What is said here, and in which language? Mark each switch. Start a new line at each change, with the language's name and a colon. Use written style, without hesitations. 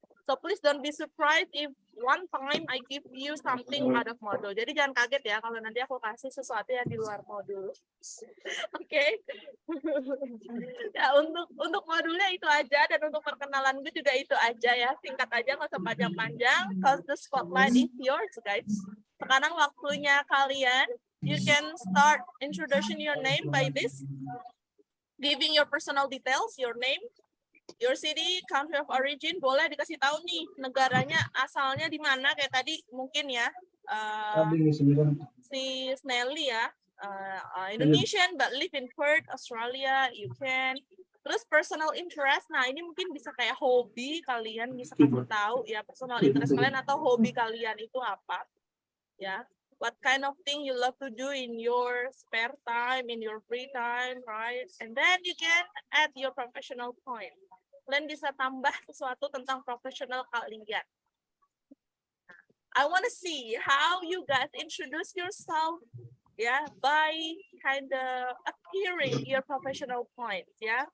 English: So please don't be surprised if one time I give you something out of module.
Indonesian: Jadi jangan kaget ya kalau nanti aku kasih sesuatu yang di luar modul. Oke. Ya untuk modulnya itu aja, dan untuk perkenalan gue juga itu aja ya. Singkat aja, nggak usah panjang-panjang.
English: Cause the spotlight is yours, guys.
Indonesian: Sekarang waktunya kalian.
English: You can start introducing your name by this. Giving your personal details, your name, your city, country of origin,
Indonesian: boleh dikasih tahu nih negaranya asalnya di mana, kayak tadi mungkin ya si Snelly ya,
English: Indonesian but live in Perth, Australia, you can.
Indonesian: Terus personal interest, nah ini mungkin bisa kayak hobi kalian, bisa kasih tahu ya personal interest kalian atau hobi kalian itu apa ya.
English: What kind of thing you love to do in your spare time, in your free time, right? And then you can add your professional point.
Indonesian: Kalian bisa tambah sesuatu tentang profesional kalian.
English: I want to see how you guys introduce yourself, yeah, by kind of appearing your professional points, yeah.